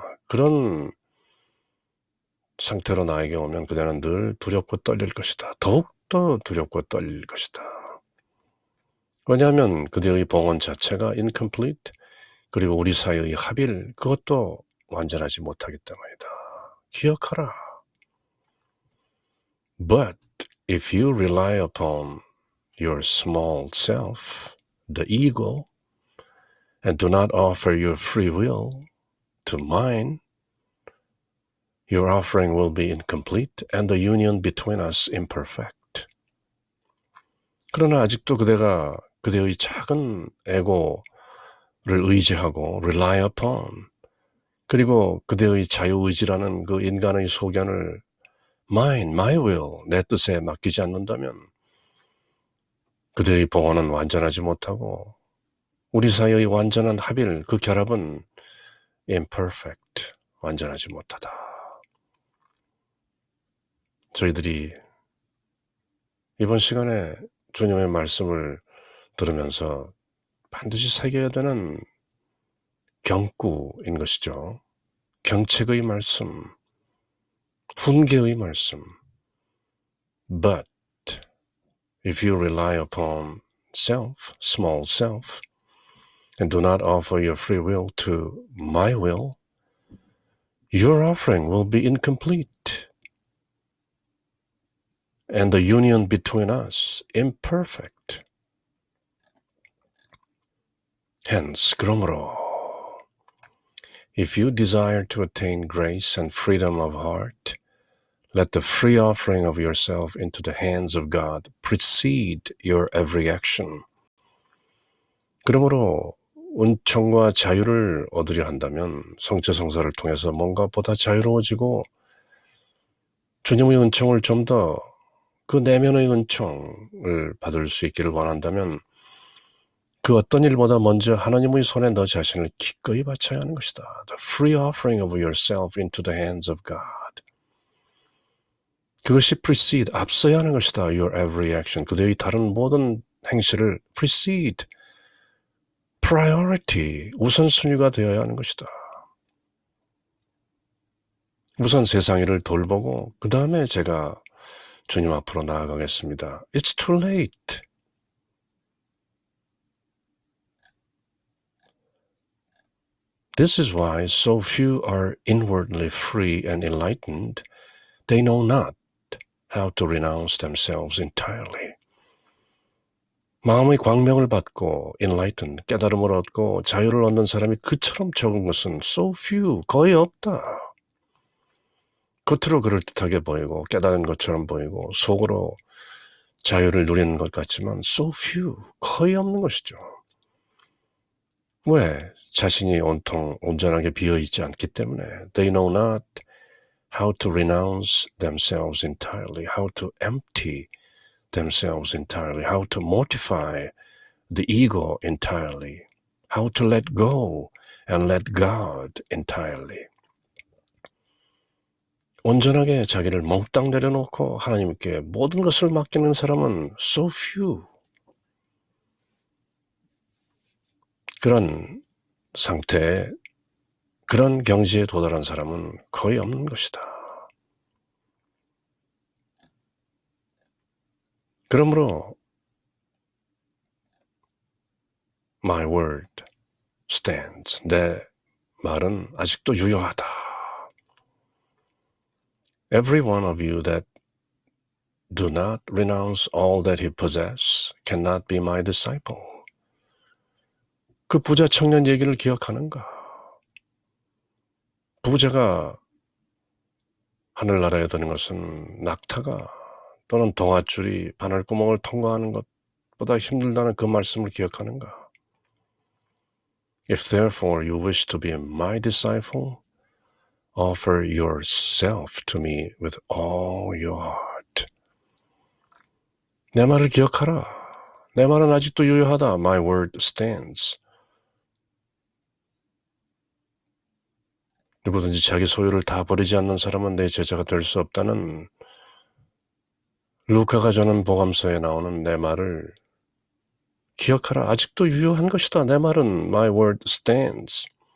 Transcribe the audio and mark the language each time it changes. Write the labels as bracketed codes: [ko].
[ko] 그런 상태로 나에게 오면 그대는 늘 두렵고 떨릴 것이다. 더욱더 두렵고 떨릴 것이다. 왜냐하면 그대의 봉헌 자체가 incomplete, 그리고 우리 사이의 합일, 그것도 완전하지 못하기 때문이다. 기억하라. [en] But if you rely upon your small self, the ego, and do not offer your free will to mine, your offering will be incomplete and the union between us imperfect. [ko] 그러나 아직도 그대가 그대의 작은 에고를 의지하고 [en] rely upon, [ko] 그리고 그대의 자유의지라는 그 인간의 소견을 [en] mine, my will, [ko] 내 뜻에 맡기지 않는다면 그대의 봉헌은 완전하지 못하고 우리 사이의 완전한 합일, 그 결합은 [en] imperfect, [ko] 완전하지 못하다. 저희들이 이번 시간에 주님의 말씀을 들으면서 반드시 새겨야 되는 경구인 것이죠. 경책의 말씀, 훈계의 말씀. [en] But if you rely upon self, small self, and do not offer your free will to my will, your offering will be incomplete, and the union between us imperfect. Hence, [ko] 그러므로, [en] if you desire to attain grace and freedom of heart, let the free offering of yourself into the hands of God precede your every action. [ko] 그러므로 은총과 자유를 얻으려 한다면 성체성사를 통해서 뭔가 보다 자유로워지고 주님의 은총을 좀 더 그 내면의 은총을 받을 수 있기를 원한다면 그 어떤 일보다 먼저 하나님의 손에 너 자신을 기꺼이 바쳐야 하는 것이다. [en] The free offering of yourself into the hands of God. [ko] 그것이 precede, 앞서야 하는 것이다. [en] Your every action. [ko] 그대의 다른 모든 행실을 [en] precede, priority, [ko] 우선순위가 되어야 하는 것이다. 우선 세상 일을 돌보고 그 다음에 제가 주님 앞으로 나아가겠습니다. [en] It's too late. This is why so few are inwardly free and enlightened. They know not how to renounce themselves entirely. [ko] 마음의 광명을 받고 [en] enlightened, [ko] 깨달음을 얻고 자유를 얻는 사람이 그처럼 적은 것은 [en] so few, [ko] 거의 없다. 겉으로 그럴듯하게 보이고 깨달은 것처럼 보이고 속으로 자유를 누리는 것 같지만 [en] so few, [ko] 거의 없는 것이죠. 왜? 자신이 온통 온전하게 비어있지 않기 때문에 [en] They know not how to renounce themselves entirely, how to empty themselves entirely, how to mortify the ego entirely, how to let go and let God entirely. [ko] 온전하게 자기를 몽땅 내려놓고 하나님께 모든 것을 맡기는 사람은 [en] so few. [ko] 그런 상태에, 그런 경지에 도달한 사람은 거의 없는 것이다. 그러므로 [en] my word stands. [ko] 내 말은 아직도 유효하다. [en] Every one of you that do not renounce all that he possesses cannot be my disciple. [ko] 그 부자 청년 얘기를 기억하는가? 부자가 하늘나라에 드는 것은 낙타가 또는 동아줄이 바늘구멍을 통과하는 것보다 힘들다는 그 말씀을 기억하는가? [en] If therefore you wish to be my disciple, offer yourself to me with all your heart. [ko] 내 말을 기억하라. 내 말은 아직도 유효하다. [en] My word stands. [ko] 누구든지 자기 소유를 다 버리지 않는 사람은 내 제자가 될 수 없다는 루카가 전한 복음서에 나오는 내 말을 기억하라. 아직도 유효한 것이다. 내 말은 [en] my word stands.